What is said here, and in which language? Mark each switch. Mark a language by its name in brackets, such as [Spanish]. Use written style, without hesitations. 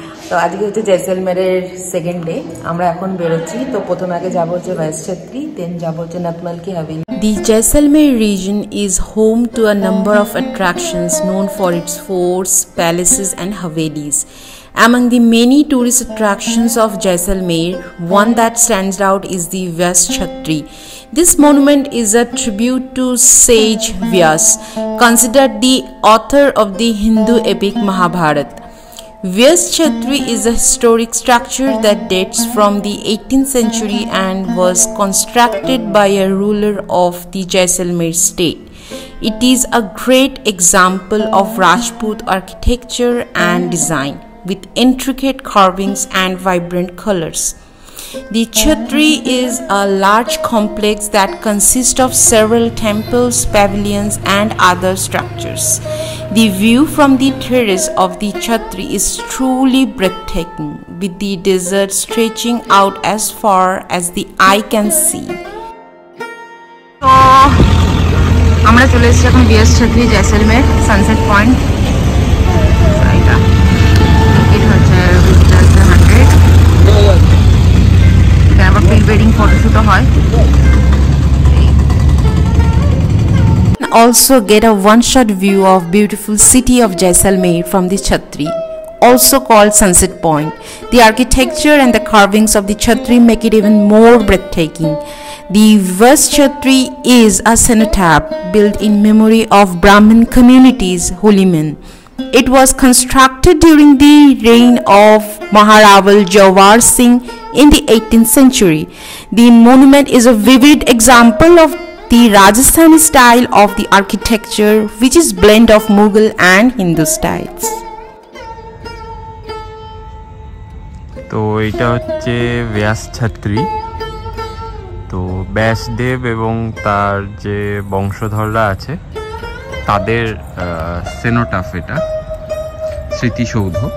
[Bangla] তো আজকে হচ্ছে জয়সলমেরের সেকেন্ড ডে, আমরা এখন বেরোচ্ছি। তো প্রথমে আগে যাবো হচ্ছে ভাইসছত্রী, দেন যাবো হচ্ছে নতমল কি Haveli. [English] The Jaisalmer region is home to a number of attractions known for its forts, palaces and havelis. Among the many tourist attractions of Jaisalmer, one that stands out is the Vyas-Chhatri. This monument is a tribute to sage Vyas, considered the author of the Hindu epic Mahabharata. Vyas-Chhatri is a historic structure that dates from the 18th century and was constructed by a ruler of the Jaisalmer state. It is a great example of Rajput architecture and design, with intricate carvings and vibrant colors. The Chhatri is a large complex that consists of several temples, pavilions and other structures. The view from the terrace of the Chhatri is truly breathtaking, with the desert stretching out as far as the eye can see. [Bangla] তো আমরা চলে এসেছি এখন Vyas-Chhatri Jaisalmer sunset point. এটা হচ্ছে 100 আবার pre wedding ফটোশুটও হয়। [English] Also get a one-shot view of beautiful city of Jaisalmer from the Chhatri, also called Sunset Point. The architecture and the carvings of the Chhatri make it even more breathtaking. The Vyas-Chhatri is a cenotaph built in memory of Brahmin communities' holy men. It was constructed during the reign of Maharaval Jawar Singh in the 18th century. The monument is a vivid example of the Rajasthani style of the architecture, which is blend of Mughal and Hindu styles. [Bangla] তো এটা হচ্ছে Vyas-Chhatri। তো ব্যাসদেব এবং তার যে বংশধররা আছে তাদের cenotaph, এটা স্মৃতিসৌধ।